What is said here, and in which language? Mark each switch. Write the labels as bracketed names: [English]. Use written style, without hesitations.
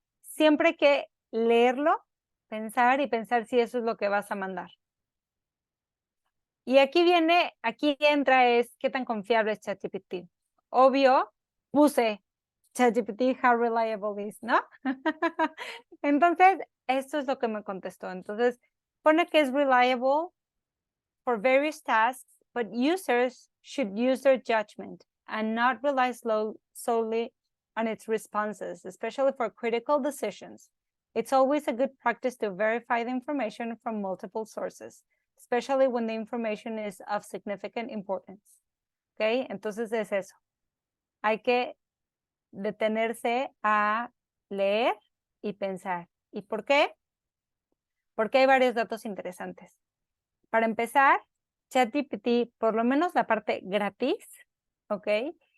[Spanish] Siempre hay que leerlo, pensar y pensar si eso es lo que vas a mandar. Y aquí entra qué tan confiable es ChatGPT. Obvio, puse ChatGPT, [English] how reliable is, [Spanish] ¿no? Entonces, esto es lo que me contestó. Entonces, pone que es [English] reliable for various tasks, but users should use their judgment and not rely solely on its responses, especially for critical decisions. It's always a good practice to verify the information from multiple sources, especially when the information is of significant importance. [Spanish] ¿Ok? Entonces es eso. Hay que detenerse a leer y pensar. ¿Y por qué? Porque hay varios datos interesantes. Para empezar, ChatGPT, por lo menos la parte gratis, ¿ok?